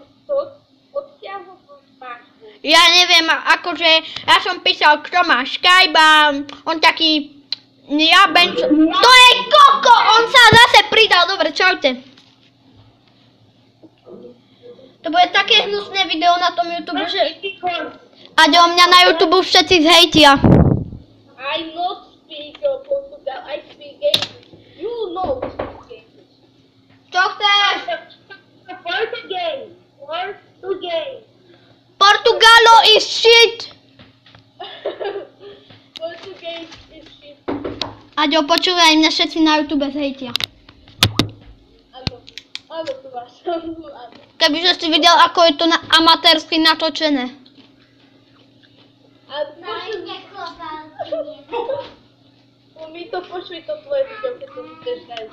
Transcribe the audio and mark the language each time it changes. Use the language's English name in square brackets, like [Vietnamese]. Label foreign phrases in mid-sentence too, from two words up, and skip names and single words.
[Slovak] Ja neviem, akože, ja som písal, kto má Skype a on taký... Ja bench... To je koko! On sa zase pridal. Dobre, čaute. To bude také hnusné video na tom YouTube, že... A o mňa na YouTube všetci zhejtia. [English] I not speak Portugal, I speak English. You know speak English. [Slovak] Čo chceš? [English] Portugalo is shit! Portuguese is shit. [Slovak] Aďo, počúvaj, mňa všetci na YouTube zhejtia. Áno, tu vás. Kebyže si videl, ako je to amatérsky natočené. Mi to pošli to tvoje video, keď to chceš na YouTube.